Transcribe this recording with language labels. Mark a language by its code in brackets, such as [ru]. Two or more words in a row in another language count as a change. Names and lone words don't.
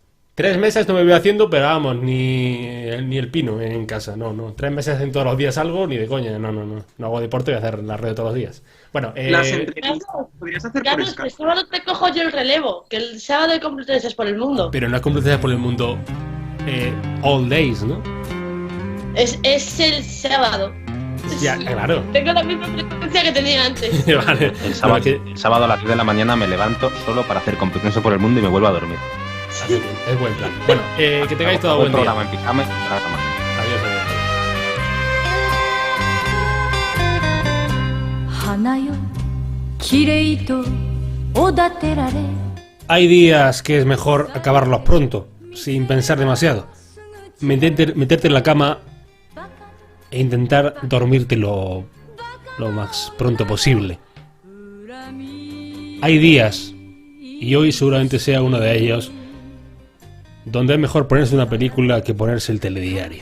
[es] 3 meses no me voy haciendo, pero vamos, ni el pino en casa, no. 3 meses hacen todos los días algo, ni de coña, no hago deporte, voy a hacer la red todos los días. Bueno, Las entrevistas podrías hacer por Carlos, Skype. el sábado te cojo yo el relevo, que el sábado hay Complutenses por el mundo. pero no es competencia por el mundo [en] all days, [es] ¿no? Es el sábado. Ya, claro. Tengo la misma frecuencia que tenía antes. Vale. El sábado, Pero el sábado a las 10 de la mañana me levanto solo para hacer competencia por el mundo y me vuelvo a dormir. es buen plan. Bueno, que tengáis todo Hago el buen día. programa en pijama y a la cama. Adiós, adiós. [ja] 花よきれいとおだてられ [es] Hay días que es mejor acabarlos pronto, sin pensar demasiado. Meterte en la cama e intentar dormirte lo más pronto posible. Hay días, y hoy seguramente sea uno de ellos, donde es mejor ponerse una película que ponerse el telediario.